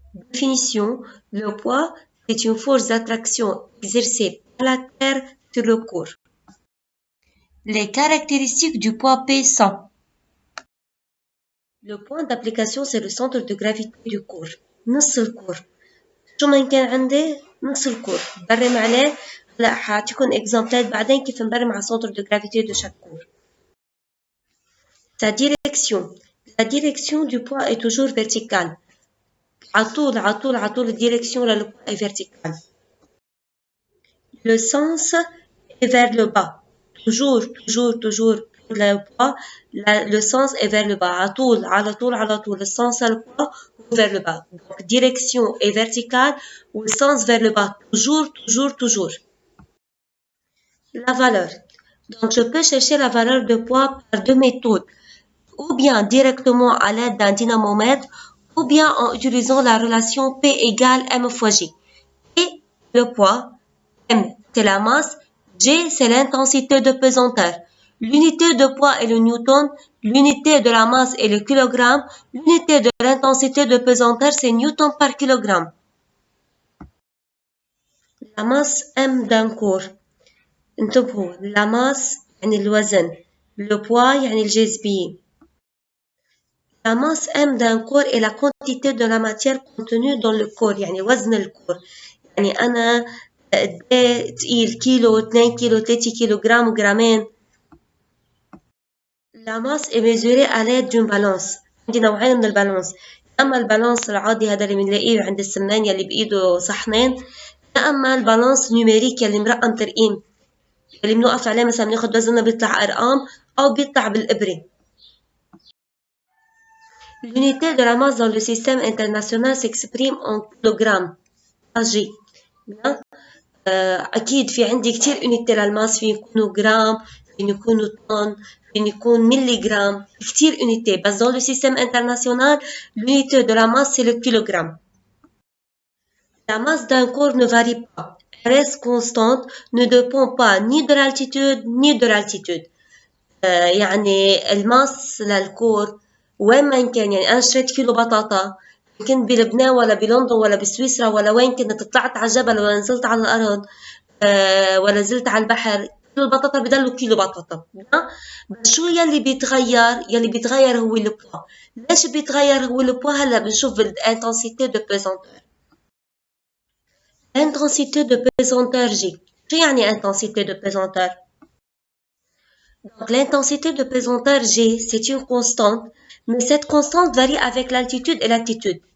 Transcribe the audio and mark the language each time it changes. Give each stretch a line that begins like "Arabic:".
French: Définition, le poids est une force d'attraction exercée par la Terre sur le corps. Les caractéristiques du poids P sont: le point d'application, c'est le centre de gravité du corps.
Arabic: نص الكور. شو ما كان عندي نص الكور برم عليه. لا حاعطيكم اكزامبلات بعدين كيف نبرم على
French: centre de gravité de chaque corps. Sa direction. La direction du poids est toujours verticale.
Arabic: على طول
French: direction là, le poids est vertical. Le sens est vers le bas. Toujours le poids, le sens est vers le bas.
Arabic: على طول,
French: le sens à le poids vers le bas. Donc, direction est verticale ou le sens vers le bas. Toujours. La valeur. Donc, je peux chercher la valeur de poids par deux méthodes. Ou bien directement à l'aide d'un dynamomètre, ou bien en utilisant la relation P égale M fois G. P, le poids, M, c'est la masse, G, c'est l'intensité de pesanteur. L'unité de poids est le newton, l'unité de la masse est le kilogramme, l'unité de l'intensité de pesanteur, c'est newton par kilogramme. La masse M d'un corps.
Arabic: انتبهوا, la masse يعني الوزن, le poids يعني الجاذبية.
French: La masse M d'un corps est la quantité de la matière contenue dans le corps,
Arabic: يعني وزن الكور. يعني أنا تقيل كيلو 2 كيلو 3 كيلو جرام جرامين.
French: La masse est mesurée à l'aide d'une balance.
Arabic: عندي نوعين من البالانس. أما البالانس العادي هذا اللي بنلاقيه عند السمان يلي بإيده صحنين، أما البالانس نيوميريك يلي مرقم ترقيم اللي بنوقف عليه مثلا بناخد وزننا بيطلع أرقام أو بيطلع بالإبرة.
French: L'unité de la masse dans le système international s'exprime en kilogrammes. G. Bien.
Arabic: أكيد في عندي كتير unité للماس في يكونوا جرام في يكونوا طن في يكون ملي جرام كتير unité بس
French: dans le système international l'unité de la masse c'est le kilogramme. La masse d'un corps ne varie pas, elle reste constante, ne dépend pas ni de l'altitude ni de l'altitude.
Arabic: يعني الماس للكور وين ما كان. يعني أنا اشتريت كيلو بطاطا كنت بلبنان ولا بلندن ولا بسويسرا ولا وين كنت طلعت على الجبل ولا نزلت على الأرض ولا نزلت على البحر كيلو البطاطا بضلوا كيلو بطاطا. بس شو يلي بيتغير هو البوا. ليش بيتغير هو البوا؟ هلا بنشوف الانتنسيتي دو بيزونتور.
French: Intensité de pesanteur G.
Arabic: شو يعني
French: intensité de pesanteur? Donc, l'intensité de pesanteur G, c'est une constante, mais cette constante varie avec l'altitude et l'attitude.